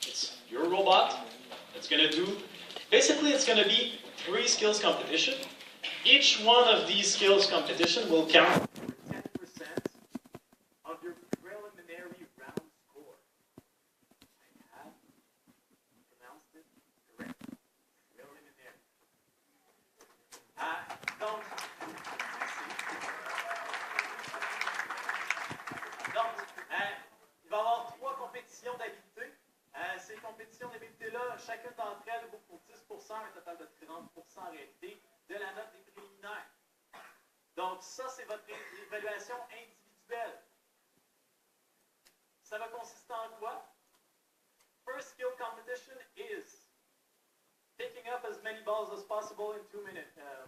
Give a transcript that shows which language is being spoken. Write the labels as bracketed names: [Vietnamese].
[English] It's your robot, it's going to do, basically it's going to be 3 skills competition. Each one of these skills competition will count 10% of your preliminary round score. I have pronounced it correctly. Preliminary. [French] Donc, il va y avoir 3 compétitions d'habileté. Ces compétitions d'habileté-là, chacune d'entre elles vaut pour 10%, un total de 30% en réalité, de la note des préliminaires. Donc ça, c'est votre évaluation individuelle. Ça va consister en quoi? [English] First skill competition is picking up as many balls as possible in 2 minutes.